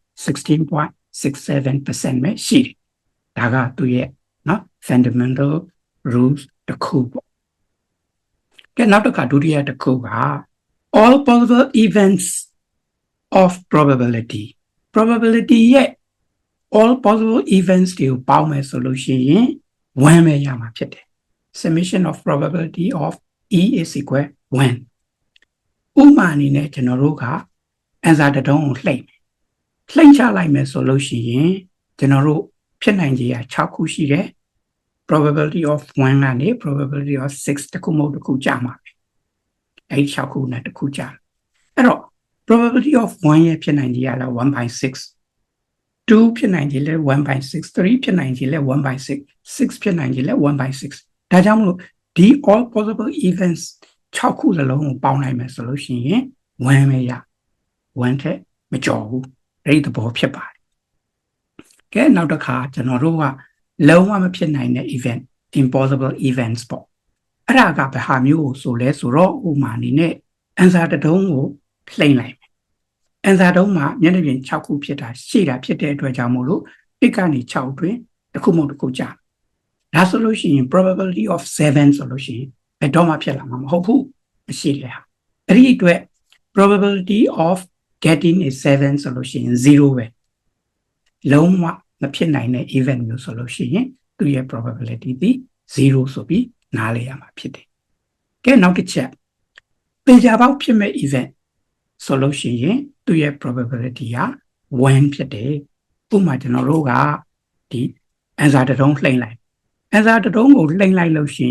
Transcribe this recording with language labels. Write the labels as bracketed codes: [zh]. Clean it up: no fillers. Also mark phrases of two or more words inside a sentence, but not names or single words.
[my] 16.67% ပဲရှိတယ်ဒါကသူရဲ့เนาะ [en] fundamental rules [my] တစ်ခုပေါ့ကဲနောက်တစ်ခါဒုတိယတစ်ခုက [en] all possible events of probability [my] ရဲ့ [en] all possible events [my] တွေကိုပေါင်းမယ်ဆိုလို့ရှိရင်1ပဲရမှာဖြစ်တယ် [en] summation of probability of E is equal 1 [my] ဥပမာအနေနဲ့ကျွန်တော်တို့က answer တစ်တုံးကိုလှိမ့်ချလိုက်မယ်ဆိုလို့ရှိရင်ကျွန်တော်တို့ဖြစ်နိုင်ခြေက6ခုရှိတယ် [en] probability of 1 [my] ကနေ [en] probability of 6 [my] တခုမဟုတ်တခုကြာမှာပဲအဲ့6ခုနဲ့တခုကြာအဲ့တော့ [en] probability of 1 [my] ရဲ့ဖြစ်နိုင်ခြေကလည်း 1/6 2ဖြစ်နိုင်ခြေလည်း 1/6 3ဖြစ်နိုင်ခြေလည်း 1/6 6ဖြစ်နိုင်ခြေလည်း 1/6 ဒါကြောင့်မလို့ဒီ [en] all possible events [my] 6 ခုစလုံးကိုပေါင်းလိုက်မယ်ဆိုလို့ရှိရင်1ပဲရ1ထက်မကျော်ဘူးအဲ့ဒီသဘောဖြစ်ပါတယ်ကဲနောက်တစ်ခါကျွန်တော်တို့ကလုံးဝမဖြစ်နိုင်တဲ့ event [en] impossible events [my] ပေါ့အဲ့ဒါကဘယ်ဟာမျိုးကိုဆိုလဲဆိုတော့ဥပမာအနေ နဲ့ answer တစ်တုံးကိုလှိမ့်လိုက်မယ် answer တုံးမှာမျက်နှာပြင်6ခုဖြစ်တာရှိတာဖြစ်တဲ့အတွက်ကြောင့်မို့လို့1ကနေ6အတွင်းတစ်ခုမဟုတ်တစ်ခုကြာဒါဆိုလို့ရှိရင် [en] probability of 7 [my] ဆိုလို့ရှိရင်ဘယ်တော့မှဖြစ်လာမှာမဟုတ်ဘူးမရှိလေဟာအဲ့ဒီ အတွက် [en] probability of getting a 7 [my] ဆိုလို့ရှိရင်0ပဲလုံးဝမဖြစ်နိုင်တဲ့ event မျိုးဆိုလို့ရှိရင်သူရဲ့ probability ဒီ0ဆိုပြီးနားလည်ရမှာဖြစ်တယ်ကဲနောက်တစ်ချက်သေချာပေါက်ဖြစ် မဲ့ event ဆိုလို့ရှိရင်သူရဲ့ probability က1ဖြစ်တယ်ဥပမာကျွန်တော်တို့ကဒီ answer တစ်တုံးလှိမ့်လိုက် answer တစ်တုံးကိုလှိမ့်လိုက်လို့ရှိ